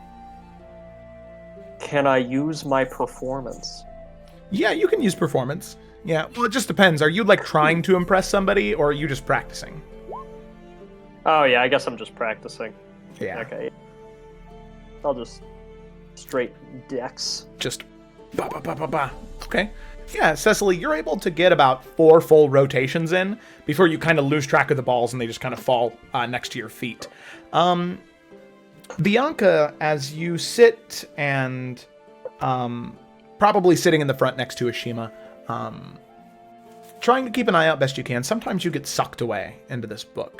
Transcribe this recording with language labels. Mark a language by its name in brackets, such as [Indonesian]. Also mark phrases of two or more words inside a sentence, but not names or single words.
[English] Can I use my performance? Yeah, you can use performance. Yeah, well, it just depends. Are you, trying to impress somebody, or are you just practicing? Oh, yeah, I guess I'm just practicing. Yeah. Okay. I'll just straight dex. Just ba-ba-ba-ba-ba. Okay. Yeah, Cecily, you're able to get about 4 full rotations in before you kind of lose track of the balls and they just kind of fall next to your feet. Bianca, as you sit and probably sitting in the front next to Ashima, trying to keep an eye out best you can, sometimes you get sucked away into this book.